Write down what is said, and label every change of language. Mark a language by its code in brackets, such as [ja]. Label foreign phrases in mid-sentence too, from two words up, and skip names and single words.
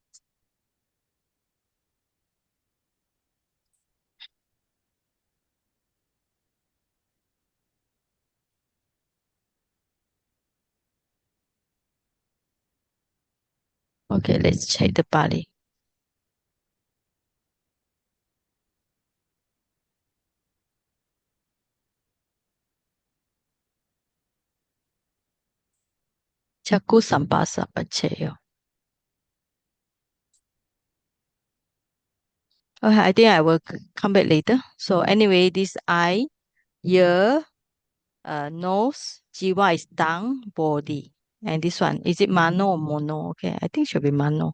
[en] Okay, let's check the Pali. [pi] Chaku sampasa pacheyo. [en] Okay, I think I will come back later. So anyway, this eye, ear, nose, jiwa is tongue, body. And this one, is it mano or mono? Okay, I think it should be mano.